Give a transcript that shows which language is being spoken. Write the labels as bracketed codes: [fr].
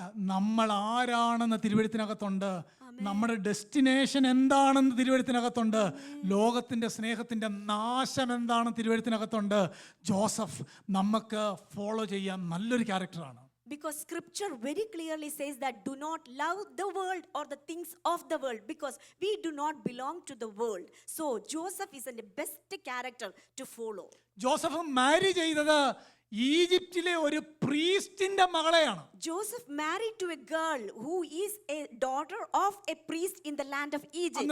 [ml] നമ്മൾ ആരാണെന്ന് തിരുവെഴുത്തിനകത്തുണ്ട്, നമ്മുടെ ഡെസ്റ്റിനേഷൻ എന്താണെന്ന് തിരുവെഴുത്തിനകത്തുണ്ട്, ലോകത്തിന്റെ സ്നേഹത്തിന്റെ നാശം എന്താണെന്ന് തിരുവെഴുത്തിനകത്തുണ്ട്. ജോസഫ് നമുക്ക് ഫോളോ ചെയ്യാൻ നല്ലൊരു ക്യാരക്ടറാണ്. [en] Because scripture very clearly says that do not love the world or the things of the world, because we do not belong to the world. So Joseph is the best character to follow. [ml] Joseph മാരി ചെയ്തത് ഈജിപ്തിലെ ഒരു പ്രീസ്റ്റിന്റെ മകളെയാണ്. [en] Joseph married to a girl who is a daughter of a priest in the land of Egypt.